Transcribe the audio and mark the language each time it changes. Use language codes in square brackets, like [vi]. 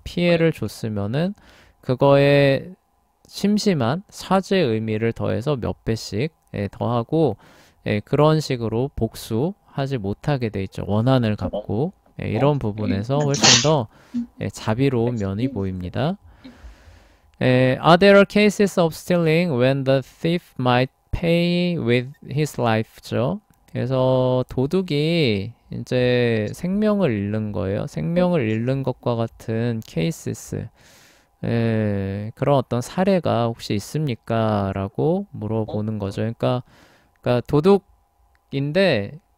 [ko] 피해를 줬으면은 그거에 심심한 사죄의 의미를 더해서 몇 배씩 더하고 그런 식으로 복수하지 못하게 돼 있죠. 원한을 갖고 이런 부분에서 훨씬 더 자비로운 면이 보입니다. [en] Are there cases of stealing when the thief might pay with his life죠? [ko] 그래서 도둑이 이제 생명을 잃는 거예요. 생명을 잃는 것과 같은 케이스스. 그런 어떤 사례가 혹시 있습니까? 라고 물어보는 거죠. 그러니까 도둑인데